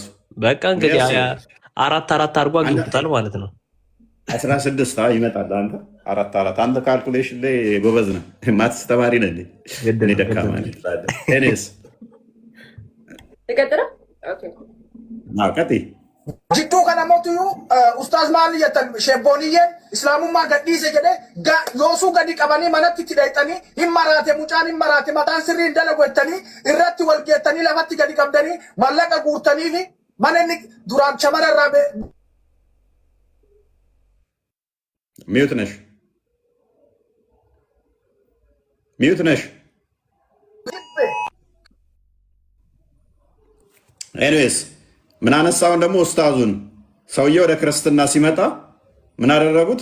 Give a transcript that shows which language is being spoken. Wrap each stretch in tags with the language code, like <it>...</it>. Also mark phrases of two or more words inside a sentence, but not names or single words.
<am>በቃ እንግዲህ 4 አድርጎ አግኝቶታል ማለት ነው። 16 ይመጣል። አንተ 4 አንተ ካልኩሌሽን ላይ ጎበዝ ነህ። ማትስ ተማሪ ነህ። እኔ ደካማ ነኝ። እኔስ ተቀጥራ ኦኬ ቀጥይ</am> <om>jidduu kana mootu ustaas maal jettan shebbooniyyeen islaamummaa gadhiise jedhe yoosuu gadi qabanii manatti itti dhayxanii hin maraate mucaan hin maraate mataan sirrii hin dalagu jettanii irratti wal geettanii lafatti gadi qabdanii mallaqa guurtanii fi mana inni duraan shamara irraa</om> <am>ሚዩት ነሽ ሚዩት ነሽ። ኤኒዌይስ ምን አነሳውን ደግሞ ኡስታዙን ሰውየው ወደ ክርስትና ሲመጣ ምን አደረጉት?</am>